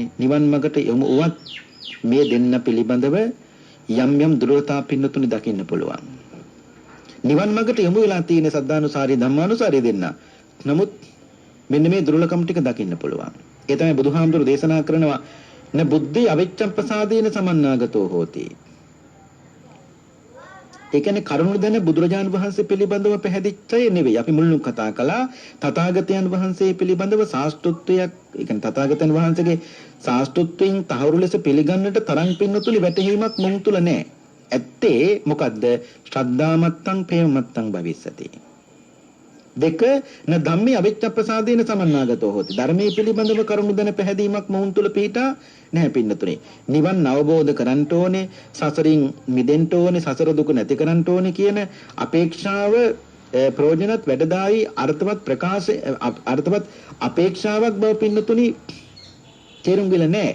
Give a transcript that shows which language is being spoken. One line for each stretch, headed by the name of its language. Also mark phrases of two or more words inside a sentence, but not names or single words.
Sinhala: නිවන් මාර්ගට යොමු වුවත් මේ දෙන්න පිළිබඳව යම් යම් දුර්වලතා පින්නතුනි දකින්න පුළුවන්. නිවන් මාර්ගට යොමු වෙලා තියෙන සද්ධානුසාරී ධම්මානුසාරී දෙන්න. නමුත් මෙන්න මේ දුර්වලකම් ටික දකින්න පුළුවන්. ඒ තමයි බුදුහාමුදුරු දේශනා කරනවා
Pali: න බුද්ධි අවිච්ඡම් ප්‍රසාදේන සමන්නාගතෝ හෝති.
Sinhala: ඒ කියන්නේ කරුණු දැන බුදුරජාණන් වහන්සේ පිළිබඳව පැහැදිච්චය නෙවෙයි. අපි මුලින්ම කතා කළා තථාගතයන් වහන්සේ පිළිබඳව ශාස්ත්‍රත්වයක්, ඒ කියන්නේ තථාගතයන් වහන්සේගේ ශාස්ත්‍රත්වයෙන් තහවුරු ලෙස පිළිගන්නට තරම් පින්නතුලි වැටහීමක් මොන් තුල නැහැ. ඇත්තේ මොකද්ද?
Pali: ශ්‍රද්ධාමත්තං ප්‍රේමමත්තං භවිස්සති. දෙක න ධම්මේ අවිච්ඡප්පසාදේන සමන්නාගතෝ හොති.
Sinhala: ධර්මයේ පිළිබඳව කරුණු දැන පැහැදීමක් මොහුන් තුල පිහිටා නැහැ පින්නතුනේ. නිවන් අවබෝධ කරන්න ඕනේ, සසරින් මිදෙන්න ඕනේ, සසර දුක නැති කරන්න ඕනේ කියන අපේක්ෂාව ප්‍රයෝජනත් වැඩදායි අර්ථවත් ප්‍රකාශ අර්ථවත් අපේක්ෂාවක් බව පින්නතුනි තේරුම් ගිල නැහැ.